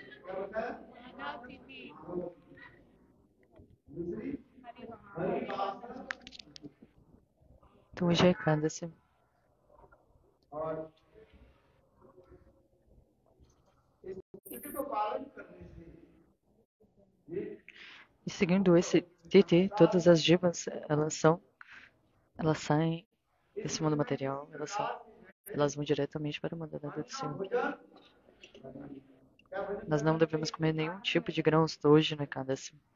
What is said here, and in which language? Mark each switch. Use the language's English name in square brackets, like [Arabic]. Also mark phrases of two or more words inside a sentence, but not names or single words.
[Hindi] क्या होता है? माधव तिथि। दूसरी हरिवासर Tuja Ekadasi. और इस तिथि को पालन करने से [Portuguese] E seguindo esse Titi, todas as divas, elas saem desse mundo material, elas vão diretamente para o mundo da Senhor. Nós não devemos comer nenhum tipo de grãos hoje no Ekadasi.